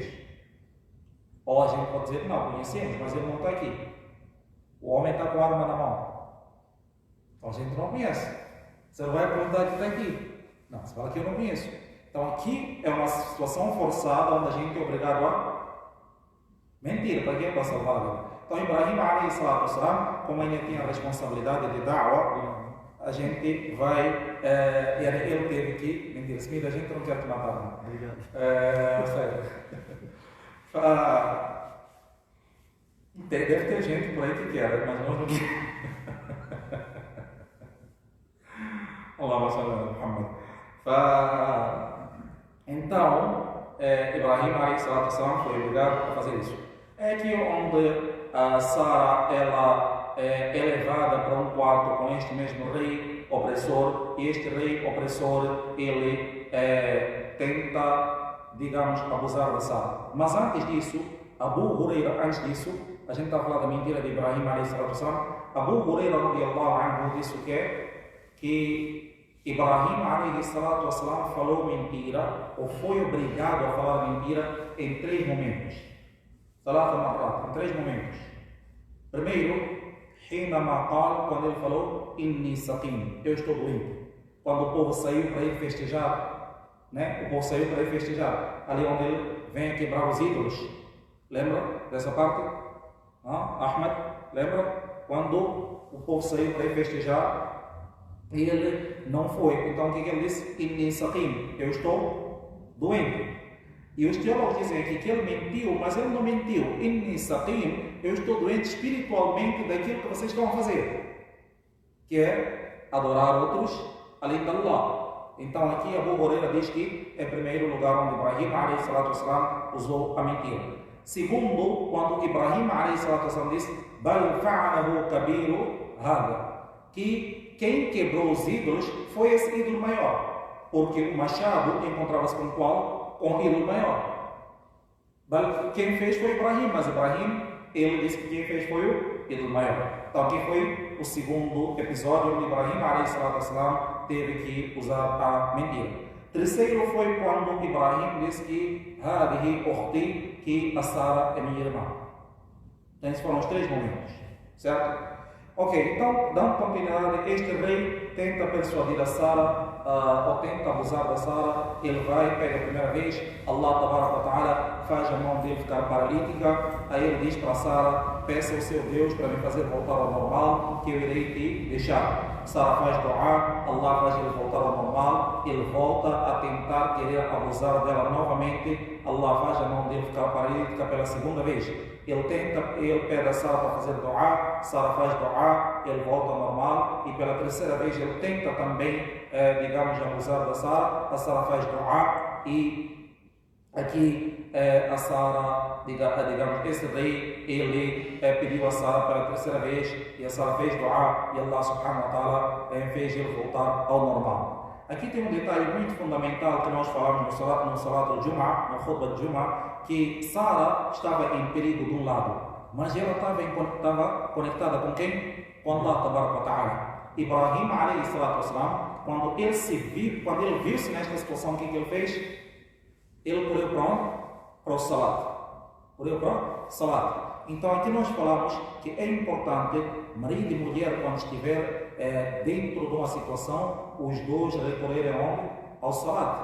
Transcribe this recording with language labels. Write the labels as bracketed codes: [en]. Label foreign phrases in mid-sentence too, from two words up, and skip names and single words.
[pt] Ou a gente pode dizer, não, conhecemos, mas ele não está aqui. O homem está com a arma na mão. Então a gente não conhece. Você não vai perguntar que está aqui. Não, você fala que eu não conheço. Então aqui é uma situação forçada onde a gente é obrigado a mentir. Para quê? Para salvar a vida. Então Ibrahim [ar] عليه الصلاة والسلام, [pt] como ainda tinha a responsabilidade de da'wah, a gente vai, ele teve que mentir. Smith, a gente não quer te matar, não. Obrigado. Deve ter gente por aí que quer, mas nós não queremos. [ar] اللهم صل على محمد. [pt] Então, Ibrahim [ar] عليه الصلاة والسلام [pt] foi obrigado a fazer isso. É aqui onde a Sara, ela é levada para um quarto com este mesmo rei opressor, e este rei opressor, ele tenta, digamos, abusar da Sara. Mas antes disso, Abu Huraira, a gente está a falar da mentira de Ibrahim [ar] عليه الصلاة والسلام. [pt] Abu Huraira [ar] رضي الله عنه [pt] disse o quê? Que Ibrahim [ar] عليه الصلاة والسلام [pt] falou mentira ou foi obrigado a falar mentira em 3 momentos. [ar] ثلاث مرات, [pt] em 3 momentos. Primeiro, [ar] حينما قال, [pt] quando ele falou [ar] إني سقيم, [pt] eu estou doente. Quando o povo saiu para ir festejar, né? O povo saiu para ir festejar, ali onde ele vem quebrar os ídolos. Lembra dessa parte? Ahmed, lembra? Quando o povo saiu para ir festejar, ele não foi. Então o que ele disse? [ar] إني سقيم, [pt] eu estou doente. E os teólogos dizem aqui que ele mentiu, mas ele não mentiu. [ar] إني سقيم, [pt] eu estou doente espiritualmente daquilo que vocês estão a fazer, que é adorar outros além de Allah. Então aqui Abu Huraira diz que é o primeiro lugar onde Ibrahim [ar] عليه الصلاة والسلام [pt] usou a mentira. Segundo, quando Ibrahim [ar] عليه الصلاة والسلام [pt] disse [ar] بل فعله كبيرهم هذا, [pt] que quem quebrou os ídolos foi esse ídolo maior, porque o machado encontrava-se com qual? Com o ídolo maior. Quem fez foi Ibrahim, mas Ibrahim, ele disse que quem fez foi o ídolo maior. Então aqui foi o segundo episódio onde Ibrahim [ar] عليه الصلاة والسلام [pt] teve que usar a mentira. Terceiro foi quando Ibrahim disse que [ar] هذه أختي, [pt] que a Sara é minha irmã. Então esses foram os 3 momentos, certo? Ok, então dando continuidade, este rei tenta persuadir a Sara, ou tenta abusar da Sara. Ele vai, pega a primeira vez, [ar] الله تبارك وتعالى [pt] faz a mão dele ficar paralítica. Aí ele diz para Sara: peça ao seu Deus para me fazer voltar ao normal, que eu irei te deixar. Sara faz dua, Allah faz ele voltar ao normal. Ele volta a tentar querer abusar dela novamente. Allah faz a mão dele ficar paralítica pela segunda vez. Ele pede a Sara para fazer dua, Sara faz dua, ele volta ao normal. E pela terceira vez ele tenta também, abusar da Sara. A Sara faz dua e aqui a Sara, esse rei, ele pediu a Sara pela terceira vez e a Sara fez dua e [ar] الله سبحانه وتعالى [pt] fez ele voltar ao normal. Aqui tem um detalhe muito fundamental que nós falamos no [ar] صلاة الجمعة, [pt] no [ar] خطبة الجمعة, [pt] que Sara estava em perigo de um lado, mas ela estava conectada com quem? Com [ar] الله تبارك وتعالى. إبراهيم عليه الصلاة والسلام, [pt] quando ele viu-se nesta situação, o que ele fez? Ele correu para onde? Para o Salat. Correu para o Salat. Então aqui nós falamos que é importante, marido e mulher, quando estiver dentro de uma situação, os dois recorrerem ao Salat.